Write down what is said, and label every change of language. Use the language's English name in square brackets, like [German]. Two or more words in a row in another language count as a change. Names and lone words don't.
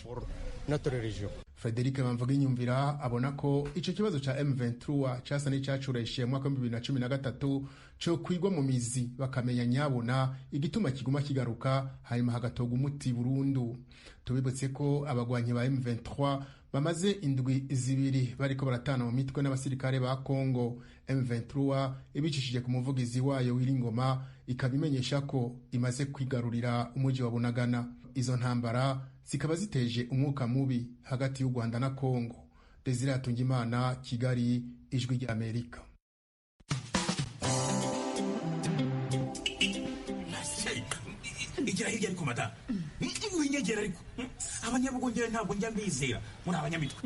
[Rundi] Frederic Bamvuginyumvira abona ko ico kibazo ca M23 casa n'icacureshe mu mwaka wa 2013 co kwigwa mu mizi bakamenya nyabona igituma kiguma kigaruka, hanyuma hagatoga umuti burundu. Tubibutse ko abagwanyi ba M23 bamaze indwi zibiri bariko baratana mu mitwe n'abasirikare ba Kongo. M23 ibicishije ku muvugizi wayo Wiringoma ikabimenyesha ko imaze kwigarurira umuji wa Bunagana. [Kinyarwanda] Izo ntambara zikaba ziteje umwuka mubi hagati y'u Rwanda na Kongo. Desire Hatungimana, Kigali, Ijwi rya Amerika. Igira hirya ariko mata winyegera ariko abanyabugongera ntabwo njya mbizera muri abanyamitwe